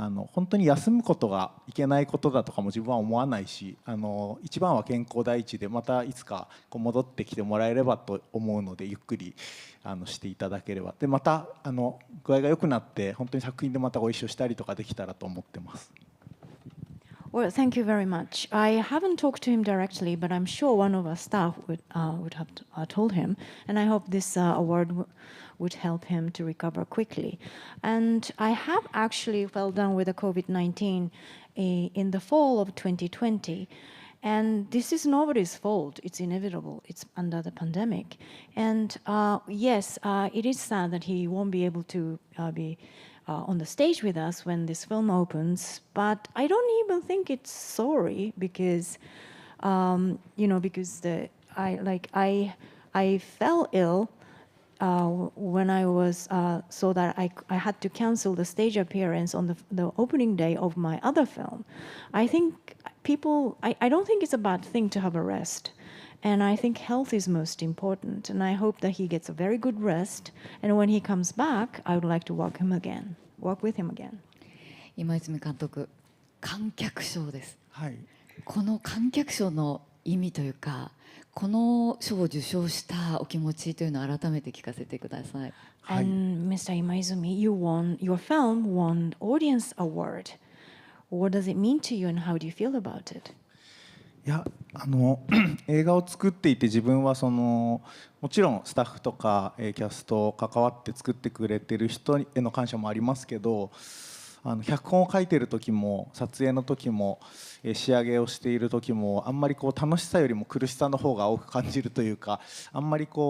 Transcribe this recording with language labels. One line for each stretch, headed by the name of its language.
Japanese: 本当に休むことがいけないことだとかも自分は思わないし、一番は健康第一で、またいつか戻ってきてもらえればと思うので、ゆっくりしていただければ、でまた具合が良くなって本当に作品でまたご一緒したりとかできたらと思ってます。
English: Well, thank you very much. I haven't talked to him directly, but I'm sure one of our staff would have told him, and I hope this award would help him to recover quickly. And I have actually fell down with the COVID-19 in the fall of 2020. And this is nobody's fault. It's inevitable. It's under the pandemic. And yes, it is sad that he won't be able to be on the stage with us when this film opens. But I don't even think it's sorry because, because I fell ill when I was so that I had to cancel the stage appearance on the opening day of my other film. I think I don't think it's a bad thing to have a rest. And I think health is most important. And I hope that he gets a very good rest. And when he comes back, I would like to work with him again.
Japanese: 今泉監督、観客賞です。はい。この観客賞の意味というか、この賞を受賞したお気持ちというのを改めて聞かせてください。
English: And Mr. Imaizumi, your film won audience award. What does it mean to you and how do you feel about it?
Japanese: いや映画を作っていて自分はもちろんスタッフとかキャスト関わって作ってくれてる人への感謝もありますけど、脚本を書いてる時も撮影の時も仕上げをしている時もあんまり楽しさよりも苦しさの方が多く感じるというか、あんまり